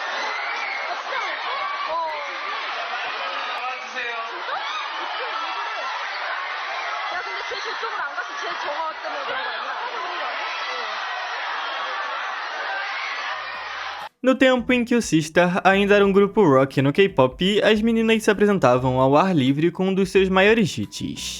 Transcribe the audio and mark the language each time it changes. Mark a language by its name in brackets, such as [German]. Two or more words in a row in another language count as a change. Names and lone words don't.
[Korean] 나와주세요. 진짜? 어떻게 왜 그래? 야 근데 쟤 저쪽으로 안 갔어. 쟤 저거 때문에 그런 거 아니야? 그런 거 아니야? [Portuguese] No tempo em que o Sistar ainda era um grupo rock no K-pop, as meninas se apresentavam ao ar livre com um dos seus maiores hits.